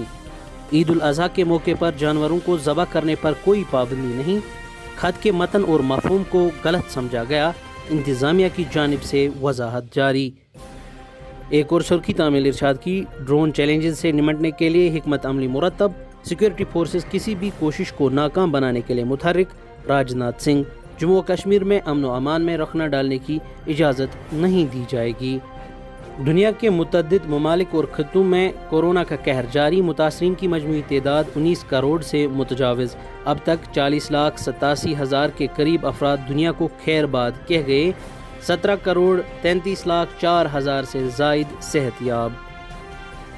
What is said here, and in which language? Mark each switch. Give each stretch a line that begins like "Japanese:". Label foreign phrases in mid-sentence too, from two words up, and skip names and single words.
Urdu: عید الاضحیٰ کے موقع پر جانوروں کو ذبح کرنے پر کوئی پابندی نہیں، خط کے متن اور مفہوم کو غلط سمجھا گیا، انتظامیہ کی جانب سے وضاحت جاری۔ ایک اور سرخی تعمیل ارشاد کی: ڈرون چیلنجز سے نمٹنے کے لیے حکمت عملی مرتب، سیکورٹی فورسز کسی بھی کوشش کو ناکام بنانے کے لیے متحرک۔ راجناتھ سنگھ: جموں و کشمیر میں امن و امان میں رخنہ ڈالنے کی اجازت نہیں دی جائے گی۔ دنیا کے متعدد ممالک اور خطوں میں کورونا کا قہر جاری، متاثرین کی مجموعی تعداد 19 کروڑ سے متجاوز۔ اب تک 40,87,000 کے قریب افراد دنیا کو خیر باد کہہ گئے، 17 کروڑ 33,04,000 سے زائد صحت یاب۔